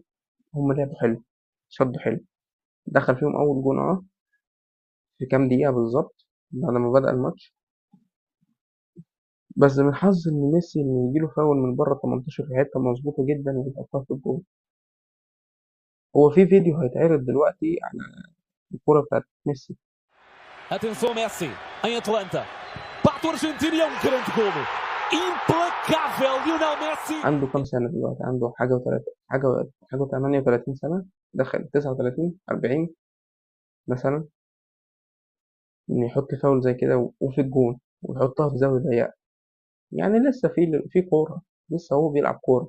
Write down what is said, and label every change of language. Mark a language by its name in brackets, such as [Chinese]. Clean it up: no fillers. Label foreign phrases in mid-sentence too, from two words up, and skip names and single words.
[Arabic] هم لعبوا حلو، شدوا حلو، دخل فيهم أول جون في كام دقيقة بالظبط بعد ما بدأ الماتش. بس من حظ إن ميسي إن يجيله فاول من بره 18 في حتة مظبوطة جدا ويحطها في الجول. هو في فيديو هيتعرض دلوقتي على الكورة بتاعت ميسي. [Portuguese] Atenção Messi, em Atlanta. Bate o argentino e é um grande golo. Implacável Lionel Messi. [Arabic] عنده كام سنة دلوقتي؟ عنده حاجة 38 سنة، دخل 39 40 مثلا. إن يحط فاول زي كده وفي الجون ويحطها في زاوية ضيقة، يعني لسه في كورة، لسه هو بيلعب كورة.